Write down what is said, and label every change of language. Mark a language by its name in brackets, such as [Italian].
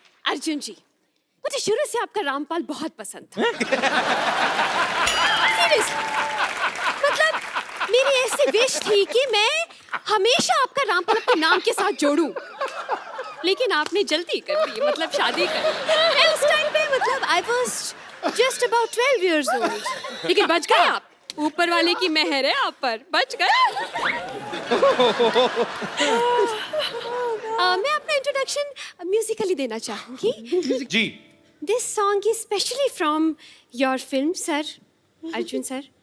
[Hindi] अर्जुन जी, मुझे शुरू से आपका रामपाल बहुत पसंद था। [English] Seriously. [Hindi] मतलब मेरी ऐसी विश थी कि मैं हमेशा आपका रामपाल अपने नाम के साथ जोड़ूं। लेकिन आपने जल्दी कर दी, मतलब शादी कर दी। उस टाइम पे मतलब [English] I was just about 12 years old. [Hindi] लेकिन बच गए आप। ऊपर वाले की मेहर है आप पर, बच गए। मैं अपना इंट्रोडक्शन म्यूजिकली देना चाहूंगी। जी। [English] This song is specially from your film sir, Arjun sir.